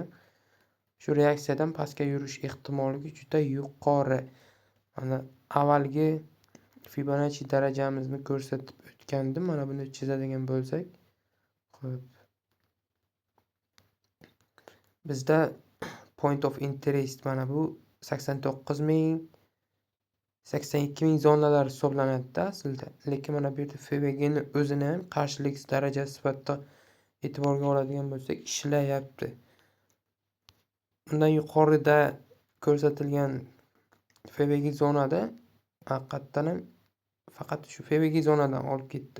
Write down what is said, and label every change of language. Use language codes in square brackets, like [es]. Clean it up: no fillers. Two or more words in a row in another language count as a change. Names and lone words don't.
[uz] Shu reaksiyadan pastga yurish ehtimoligi juda yuqori. Mana avvalgi Fibonacci darajamizni ko'rsatib o'tgandim. Mana buni chizadigan bo'lsak, xo'p. Bizda [en] point of interest [uz] mana bu 89 ming 82 ming zonalar hisoblanadi aslida. Lekin mana bu yerda FVG ni o'zini ham qarshilik darajasi sifatida e'tiborga oladigan bo'lsak, ishlayapti. Undan yuqorida ko'rsatilgan FVG zonada haqiqatan ham faqat shu FVG zonadan olib ketdi.